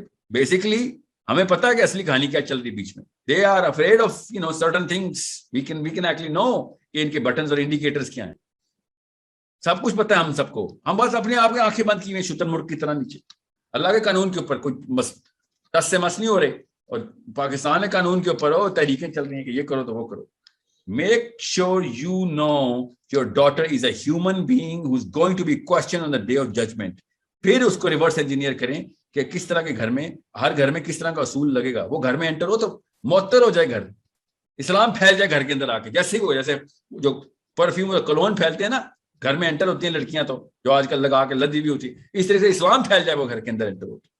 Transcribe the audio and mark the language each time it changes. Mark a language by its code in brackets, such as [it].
[ur] Basically ہمیں پتا ہے کہ اصلی کہانی کیا چل رہی بیچ میں. [en] they are afraid of certain things, we can actually know [ur] کہ ان کے بٹنز اور انڈیکیٹرز کیا ہیں. سب کچھ پتا ہے ہم سب کو, ہم بس اپنے آپ کی آنکھیں بند کی ہوئی شتر مرغ کی طرح نیچے. اللہ کے قانون کے اوپر کوئی ٹس سے مس نہیں ہو رہے, اور پاکستان کے قانون کے اوپر تحریکیں چل رہی ہیں کہ یہ کرو تو وہ کرو. [en] Make sure you know your daughter is a human being who is going to be questioned on the day of judgment. [ur] پھر اس کو ریورس انجینئر کریں کہ کس طرح کے گھر میں, ہر گھر میں کس طرح کا اصول لگے گا. وہ گھر میں انٹر ہو تو معطر ہو جائے گھر, اسلام پھیل جائے گھر کے اندر آ کے, جیسے ہی وہ جیسے جو پرفیوم اور کلون پھیلتے ہیں نا گھر میں انٹر ہوتی ہیں لڑکیاں, تو جو آج کل لگا کے لدی بھی ہوتی ہے, اس طرح سے اسلام پھیل جائے وہ گھر کے اندر انٹر ہو.